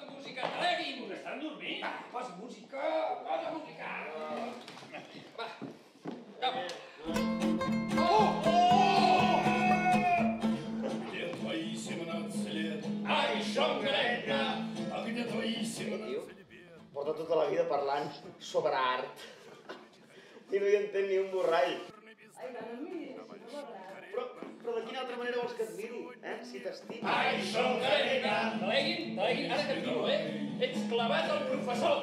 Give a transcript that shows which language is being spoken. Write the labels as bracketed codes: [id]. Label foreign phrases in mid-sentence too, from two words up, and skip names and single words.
[ca] música, treguin! Estan dormint? Va, posa música, posa música! Va, va. [ru] Где твои 17 лет? [ca] Ai, Xongrenya! [ru] А где твои 17 лет? [ca] Porta tota la vida parlant sobre art. I no hi entén ni un borrall. Ai, va, no em miris així, no m'agrada. Però de quina altra manera vols que et miri, si t'estimo? Ai, Xongrenya! Delegui, ara que et miro, ets clavat al professor!